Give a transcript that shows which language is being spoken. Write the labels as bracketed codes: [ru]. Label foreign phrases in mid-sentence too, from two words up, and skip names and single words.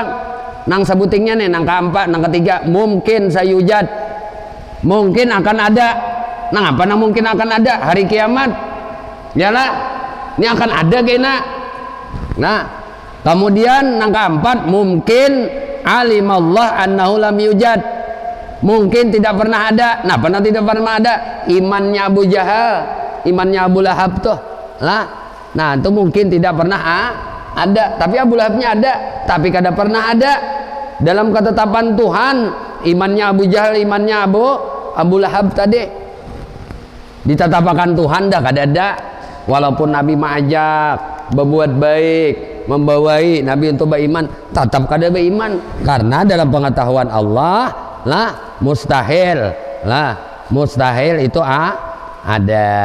[bjn] Nang sebutingnya nih, nang keempat, nang ketiga, mungkin sayujad, mungkin akan ada. Nang apa nang mungkin akan ada? Hari kiamat, ya lah, ini akan ada kena. Nah, kemudian nang keempat, mungkin [ar] alimallah annahu lam yujad, [bjn] mungkin tidak pernah ada. Nah, pernah tidak pernah ada? Imannya Abu Jahal, imannya Abu Lahab tuh, nah itu mungkin tidak pernah ada. Tapi Abu Lahabnya ada, tapi kada pernah ada. Dalam ketetapan Tuhan, imannya Abu Jahal, imannya Abu Lahab tadi ditetapakan Tuhan dah kada ada. Walaupun Nabi mengajak berbuat baik, membawai Nabi untuk beriman, tetap kada beriman karena dalam pengetahuan Allah mustahil itu ada.